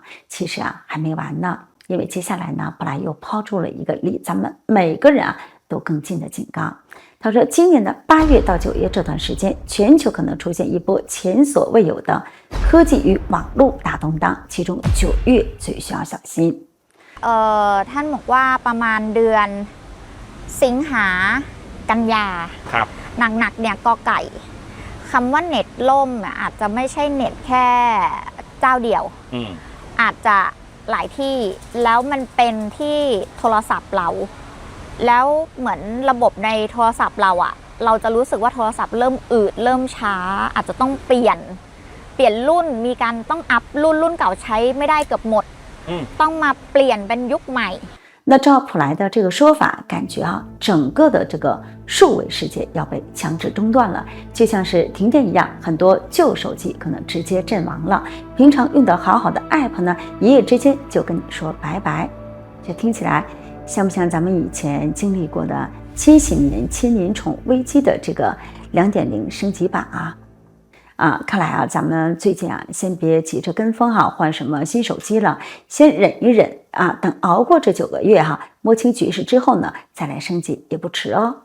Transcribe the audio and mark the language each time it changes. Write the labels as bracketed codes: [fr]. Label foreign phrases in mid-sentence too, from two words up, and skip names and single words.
[zh] 其实还没完呢，因为接下来呢，布莱又抛出了一个离咱们每个人都更近的警告。他说今年的8月到9月这段时间，全球可能出现一波前所未有的科技与网络大动荡，其中9月最需要小心。 [th] ท่านบอกว่าประมาณเดือนสิงหากันยาหนักๆเนี่ยกอไก่คำว่าเน็ตล่ม อาจจะไม่ใช่เน็ตแค่เจ้าเดียวอาจจะหลายที่แล้วมันเป็นที่โทรศัพท์เราแล้วเหมือนระบบในโทรศัพท์เราเราจะรู้สึกว่าโทรศัพท์เริ่มอืดเริ่มช้าอาจจะต้องเปลี่ยนรุ่นมีการต้องอัพรุ่นเก่าใช้ไม่ได้เกือบหมดต้องมาเปลี่ยนเป็นยุคใหม่。 [zh] 那照普莱的这个说法，感觉整个的这个数位世界要被强制中断了，就像是停电一样，很多旧手机可能直接阵亡了。平常用的好好的 app 呢，一夜之间就跟你说拜拜。这听起来像不像咱们以前经历过的千禧年千年虫危机的这个2.0升级版看来咱们最近先别急着跟风换什么新手机了，先忍一忍等熬过这9个月摸清局势之后呢，再来升级也不迟哦。